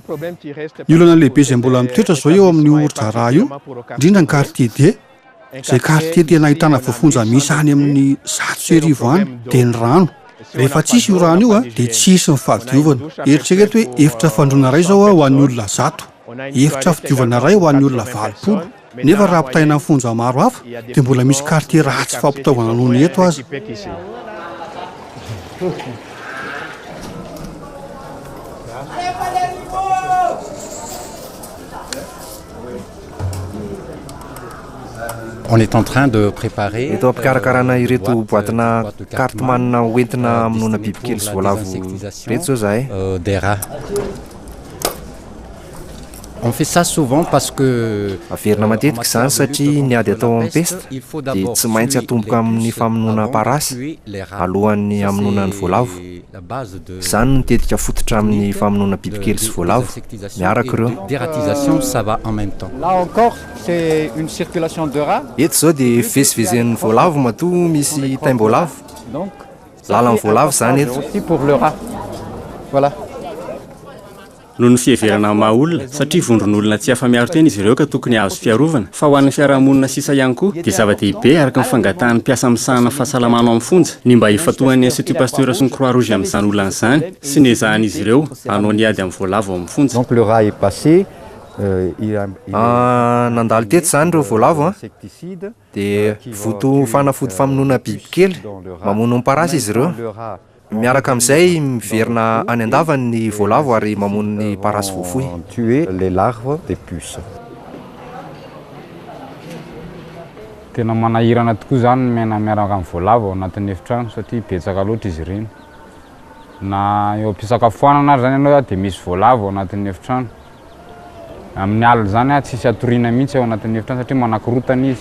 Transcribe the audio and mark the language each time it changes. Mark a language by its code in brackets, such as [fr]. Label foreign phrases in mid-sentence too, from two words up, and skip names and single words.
[mg] Ny olana lehibe izay mbola mitoetra izao eo amin'ny oritra raha io, indrindra ny quartier D, izay quartier tena ahitana voafonja misy any amin'ny 100,000 any dia ny rano. Rehefa tsisy io rano io dia tsisy ny fahadiovana. Eritreka eto hoe efitra fandroana iray izao ho an'ny olona 100, efitra fidiovana iray ho an'ny olona 20. Nefa raha ampitahina amin'ny fonja maro hafa dia mbola misy quartier ratsy fampitaovana noho ny eto azy. [fr] On est en train de préparer. [mg] Eto ampikarakarana ireto boatina carte manina hoentina amonoana bibikely sy voalavo reto zao zahay. [fr] Des rats. On fait ça souvent parce que [mg] averina matetika izany satria ny ady atao amin'ny pesta dia tsy maintsy atomboka amin'ny famonoana parasy alohan'ny hamonoana ny voalavo. Izany no mitetika fototra amin'ny famonoana bibikely sy voalavo miaraka ireo. [fr] Dératisation ça va en même temps. Là encore c'est une circulation de rats. [mg] Eto zao dia fivezivezen'ny voalavo matoa misy taim-boalavo. [fr] Donc [mg] lalan'ny voalavo zany eto. [fr] Aussi pour le rat. Voilà. [mg] Noho ny fiheverana maha olona satria vondron'olona tsy afa-miaro tena izy ireo ka tokony azo fiarovana fa ho an'ny fiarahamonina sisa ihany koa dia zava-dehibe araka ny fangatahan'ny mpiasa misahana fahasalamana amin'ny fonja ny mba hifatohan'ny Institut Pasteur sy ny Croix Rouge amin'izany olana izany sy ny ezahan'izy ireo hanao ny ady amin'ny voalavo amin'ny fonja. [fr] Donc le rat est passé. [mg] Nandalo teto zany ireo voalavo dia voto fanafody famonoana bibikely mamono ny parasy izy ireo. Miaraka amin'izay miverina any andavany ny voalavo ary mamono ny parasy voafohy. [fr] Tuer les larves des puces. [mg] Tena manahirana tokoa zany miaina miaraka amin'ny voalavo ao anatin'ny efitrano satria betsaka loatra izy ireny. Na eo am-pisakafoanana ary zany ianao dia misy voalavo ao anatin'ny efitrano. Amin'ny alina zany tsisy atoriana mihitsy ao anatin'ny efitrano satria manakorotana izy.